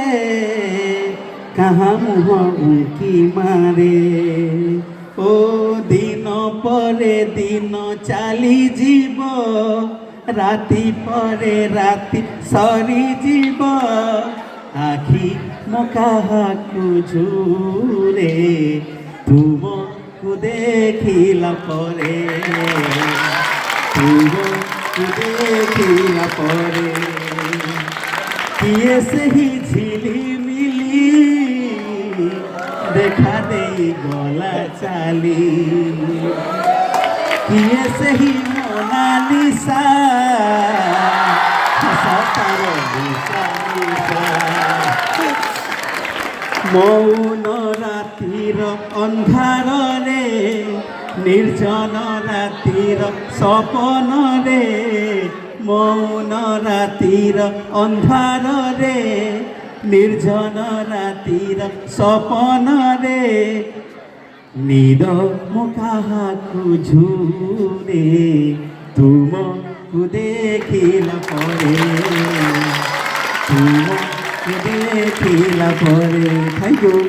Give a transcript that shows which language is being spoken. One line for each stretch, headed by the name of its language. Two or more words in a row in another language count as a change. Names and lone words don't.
Odia: କାହା ମୁହଁକି ମାରେ ଓ ଦିନ ପରେ ଦିନ ଚାଲିଯିବ ରାତି ପରେ ରାତି ସରିଯିବ ଆଖି ମୋ କାହାକୁ ଝୁରେ ତୁମକୁ ଦେଖିଲା ପରେ ତୁମକୁ ଦେଖିଲା ପରେ କିଏ ସେହି ଝିଲିମିଲି ଦେଖା ଦେଇ ଗଲା ଚାଲି কিয়ে ସେହି ମୋନାଲିସା ହସତାର ମୌନ ରାତିର ଅନ୍ଧାରରେ ନିର୍ଜନ ରାତିର ସପନରେ ମୌନ ରାତିର ଅନ୍ଧାରରେ ନିର୍ଜନ ରାତିର ସପନରେ ନିଦ ମୋ କାହାକୁ ଝୁରେ ତୁମକୁ ଦେଖିଲା ପରେ ତୁମକୁ ଦେଖିଲା ପରେ
English: thank you